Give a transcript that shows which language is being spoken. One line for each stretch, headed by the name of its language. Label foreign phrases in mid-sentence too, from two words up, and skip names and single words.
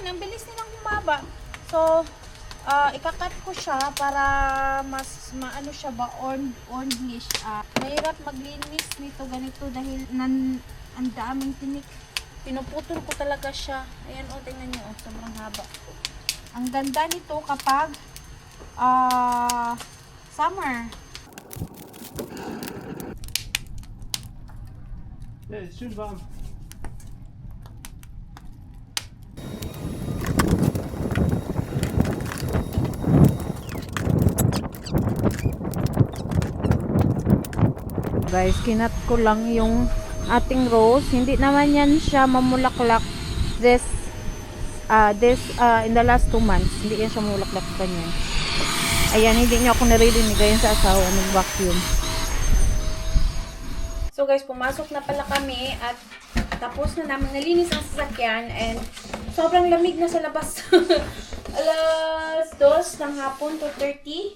Filipino: Ang bilis nilang humaba. So, ikakat ko siya para mas maano siya ba, ornglish. Mahirap maglinis nito ganito dahil ang daming tinik. Pinuputol ko talaga siya. Ayan, tingnan niyo, sobrang haba. Ang ganda nito kapag summer.
German: Ja, ist schön warm.
Filipino: Guys, kinat ko lang yung ating rose. Hindi naman yan siya mamulaklak
English: this in the last 2 months.
Filipino: Hindi yan siya mamulaklak ganyan. Ayan, hindi niya ako naririnig ganyan sa asawa nag-vacuum. So guys, pumasok na pala kami at tapos na namin nalinis ang sasakyan and sobrang lamig na sa labas. Alas 2 ng hapon, 2:30.